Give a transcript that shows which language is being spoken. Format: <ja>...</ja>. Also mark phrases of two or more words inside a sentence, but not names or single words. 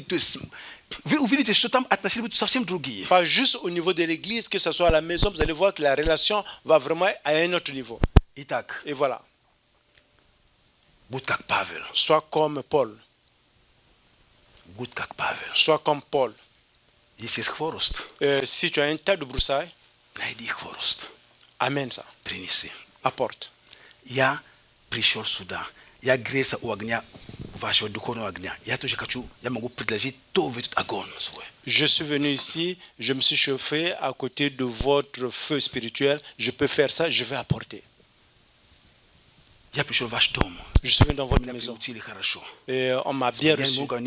<ru>То есть, вы увидите, что там отношения будут совсем другие.</ru> <fr>Pas juste au niveau de l'église, que ce soit à la maison, vous allez voir que la relation va vraiment à un autre niveau.</fr> <ru>Итак,</ru> <fr>Et voilà.</fr> <ru>будь как Павел.</ru> <fr>Sois comme Paul.</fr> <ru>Будь как Павел.</ru> <fr>Sois comme Paul.</fr> <ru>Если есть хворост,</ru> <fr>Si tu as un tas de broussailles,</fr> <ru>найди хворост.</ru> <fr>amène ça.</fr> <ru>Принеси.</ru> <fr>Apporte.</fr> <ru>Я пришел сюда. Я грелся у огня</ru> <fr>Je suis venu ici, je me suis chauffé à côté de votre feu spirituel. Je peux faire ça, je vais apporter. Je suis venu dans votre maison. Et on m'a bien reçu.</fr>